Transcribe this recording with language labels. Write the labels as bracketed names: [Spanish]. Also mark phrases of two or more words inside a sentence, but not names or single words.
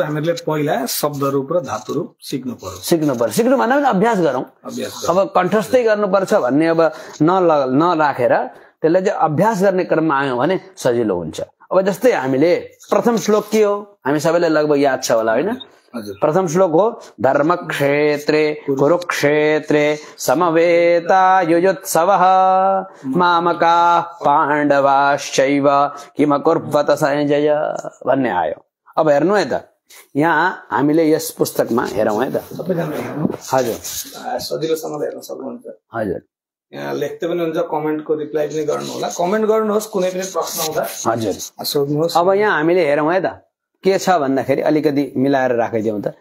[Nepali] हामीले पहिला शब्द रूप र धातु रूप सिक्नु पर्यो। सिक्नु भन्दा अभ्यास गरौं। अब कण्ठस्थै गर्नुपर्छ भन्ने अब नराखेर त्यसलाई चाहिँ अभ्यास गर्ने क्रममा आयौं भने सजिलो हुन्छ। अब जस्तै हामीले प्रथम श्लोक के हो हामी सबैलाई लगभग याद छ होला हैन? प्रथम श्लोक हो [Sanskrit] धर्मक्षेत्रे कुरुक्षेत्रे समवेतायुयुत्सवः मामकाः पाण्डवाश्चैव किमकुर्वत संजय [Nepali] भन्ने आयो। अब हेर्नु है त, यहाँ हामीले यस पुस्तकमा हेरौं है त। हजुर, सजिलोसँग हेर्न सक्नुहुन्छ। हजुर, यहाँ लेख्दै पनि हुन्छ, कमेन्टको रिप्लाई पनि गर्नु होला। कमेन्ट गर्नुहोस्, कुनै पनि प्रश्न हुँदा हजुर सोध्नुहोस्। अब यहाँ हामीले हेरौं है त के छ भन्दाखेरि अलिकति मिलाएर राखिदिउँ त।